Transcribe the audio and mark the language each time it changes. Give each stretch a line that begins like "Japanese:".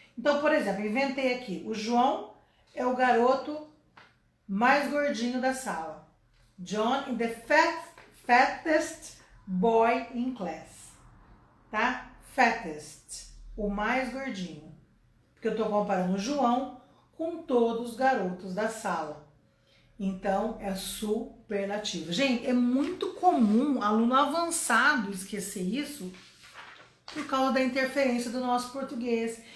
Portuguese: Então, por exemplo, inventei aqui. O João é o garoto mais gordinho da sala.
English: John is the fattest boy in class.
Portuguese: Tá? Fattest. O mais gordinho. Porque eu estou comparando o João com todos os garotos da sala. Então, é superlativo. Gente, é muito comum aluno avançado esquecer isso por causa da interferência do nosso português.